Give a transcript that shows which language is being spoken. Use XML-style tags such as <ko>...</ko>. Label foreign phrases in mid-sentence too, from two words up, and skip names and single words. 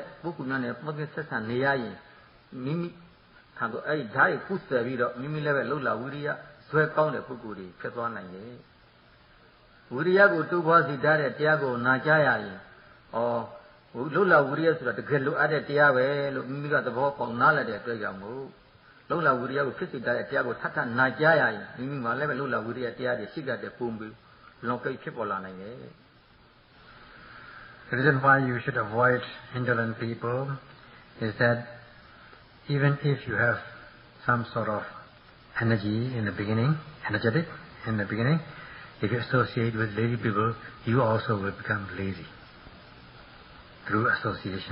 <my>ပုဂ္ဂိုလ်များနဲ့ပေါင်းသင်းဆက်ဆံနေရရင်မိမိဟာတော့အဲ့ဒီဓာတ်ကိုကုဆက်ပြီးတော့မိမိလည်းပဲလုံလဝိရိယဇွဲကောင်းတဲ့ပုဂ္ဂိုလ်တွေဖြစ်သွားနိုင်တယ်။ဝိရိယကိုတိုးပွားစေတတ်တဲ့တရားကိုနာကြားရရင်လုံလဝိရိယဆိုတာတကယ်လိုအပ်တဲ့တရားပဲလို့မိမိကသဘောပေါက်နားလည်တဲ့အတွက်ကြောင့်မို့လုံလဝိရိယကိုဖြစ်စေတတ်တဲ့တရားကိုထပ်ထပ်နာကြားရရင်မိမိမှာလည်းပဲလုံလဝိရိယတရားတွေရှိတဲ့ပုံပြီးလွန်ကိတ်ဖြစ်ပေါ်လာနိုင်တယ်။</my> <en>The reason why you should avoid indolent people is that even if you have some sort of energy in the beginning, energetic in the beginning, if you associate with lazy people, you also will become lazy through association.</en>